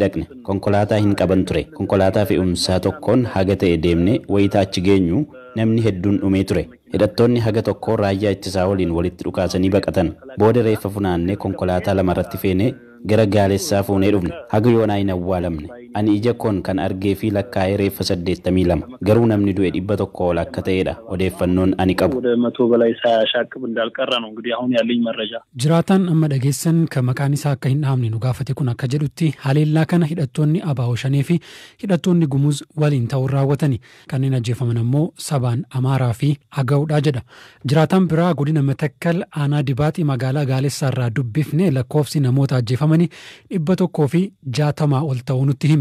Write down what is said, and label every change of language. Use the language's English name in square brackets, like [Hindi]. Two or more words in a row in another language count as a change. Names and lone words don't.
[Oromo] dhaqne konkolaataa hin qaban ture konkolaataa fe'umsaa tokkoon haga ta'e deemne wayitaa achi geenyu namni hedduun dhumee ture hidhattoonni haga tokko raayyaa ittisaa waliin walitti dhukaasanii baqatan booda reeffa funaannee konkolaataa lamarratti feenee gara gaaleessaa fuunee dhufne haga yoonaa hin awwaalamne ani ija koon kan argee fi lakkaa'ee reeffa 82 garuu namni du'e 100 ol akka ta'edha odeeffannoon ani qabu [Amharic] ወደ 100 በላይ ሳያሻቅብ እንዳልቀረ ነው እንግዲህ አሁን ያለኝ መረጃ [Oromo] jiraatan amma dhageessan kan maqaan isaa akka hin dhaamne nu gaafate kun akka jedhutti haleellaa kana hidhattoonni abaawoshanee fi hidhattoonni gumuz waliin ta'uun raawwatani kanneen ajjeefaman ammoo sabaan amaaraa fi agaa'uudha jedha jiraatan biraa godina Matakkal aanaa dibaaxii magaalaa Gaaleessaa irraa dubbifne lakkoofsi namoota ajjeefamanii 160 ol ta'uu nutti hime.